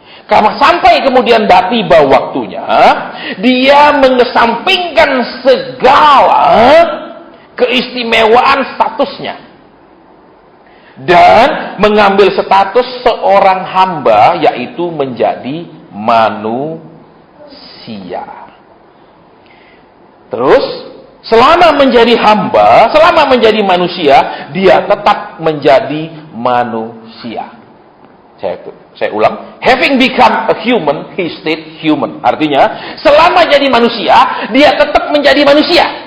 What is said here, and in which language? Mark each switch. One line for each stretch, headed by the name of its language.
Indonesian: Karena sampai kemudian tiba waktunya, dia mengesampingkan segala keistimewaan statusnya dan mengambil status seorang hamba, yaitu menjadi manusia. Terus selama menjadi hamba, selama menjadi manusia, dia tetap menjadi manusia. Saya ulang,
English: having become a human, he stayed human.
Indonesian: Artinya, selama jadi manusia, dia tetap menjadi manusia.